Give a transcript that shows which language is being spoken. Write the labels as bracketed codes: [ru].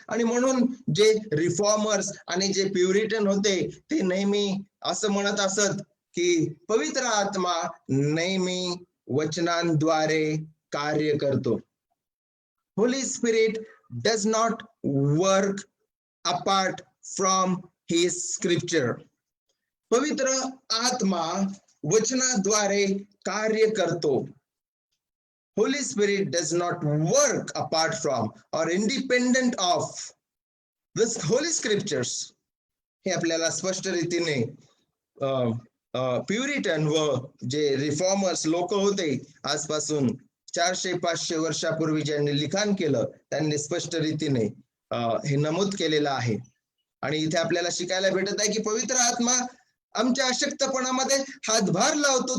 [mr] आणि म्हणून जे रिफॉर्मर्स आणि जे प्युरिटन होते ते नेहमी असं म्हणत असत की पवित्र आत्मा नेहमी वचनांद्वारे कार्य करतो. [en] Holy Spirit does not work apart from his scripture. [mr] पवित्र आत्मा वचनाद्वारे कार्य करतो. [en] Holy Spirit does not work apart from or independent of the holy scriptures. [mr] हे आपल्याला स्पष्ट रीतीने प्युरिटन व जे रिफॉर्मर्स लोक होते आजपासून 400-500 वर्षापूर्वी ज्यांनी लिखाण केलं त्यांनी स्पष्ट रीतीने हे नमूद केलेलं आहे. आणि इथे आपल्याला शिकायला भेटत आहे की पवित्र आत्मा आमच्या अशक्तपणामध्ये हातभार लावतो.